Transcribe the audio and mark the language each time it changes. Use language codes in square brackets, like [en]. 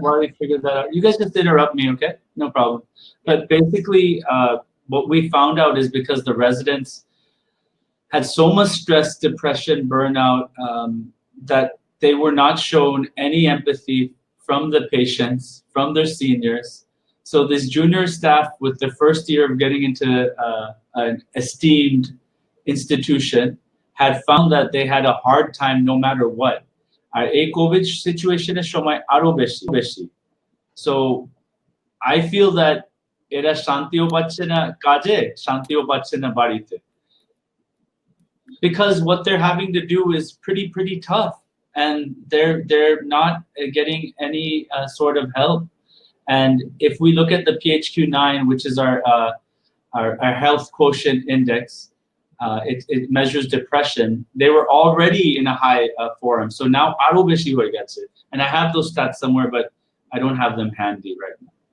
[en] while we figure that out, you guys just interrupt me, okay? No problem. But basically, what we found out is because the residents had so much stress, depression, burnout, that they were not shown any empathy from the patients, from their seniors. So this junior staff, with the first year of getting into an esteemed institution, had found that they had a hard time no matter what. [bn] আর এই Covid সিচুয়েশনের সময় আরো বেশি [en] so I feel that [bn] এরা শান্তিও পাচ্ছে না কাজে শান্তিও পাচ্ছে না বাড়িতে [en] because what they're having to do is pretty tough and they're not getting any sort of help. And if we look at the PHQ-9, which is our health quotient index, it measures depression. They were already in a high forum. So now [bn] aro beshi hoye geche. [en] And I have those stats somewhere, but I don't have them handy right now.